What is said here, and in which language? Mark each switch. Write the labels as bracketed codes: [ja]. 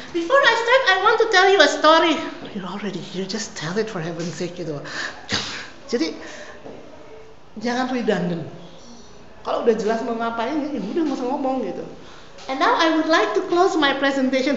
[en] Before I start, I want to tell you a story. You're already here, just tell it for heaven's sake gitu. [id] Jadi jangan redundant. Kalau udah jelas mau ngapain, ya udah nggak usah ngomong gitu. [en] And now I would like to close my presentation.